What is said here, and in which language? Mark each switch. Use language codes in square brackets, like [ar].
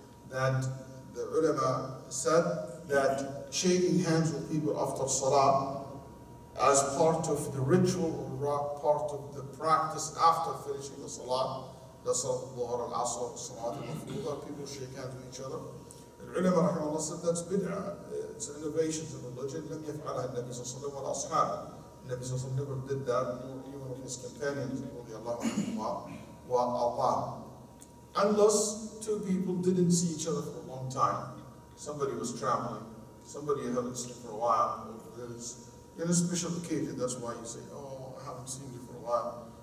[en] That the ulama said that shaking hands with people after salah as part of the ritual or part of the practice after finishing the salah, the salat al-dhuhr, al-asr, salat al-mafruḍah, people shake hands with each other. The ulama rahimahullah said that's bid'ah. It's an innovation in religion. [ar] لم يفعلها النبي صلى الله عليه وسلم ولا أصحابه. [en] The Nabi [ar] صلى الله عليه وسلم [en] never did that, nor even of his companions, [ar] رضي الله عنهم وأرضاهم. [en] Unless two people didn't see each other for a long time. Somebody was traveling, somebody you haven't seen for a while, or there's in a special occasion, that's why you say, oh, I haven't seen you for a while.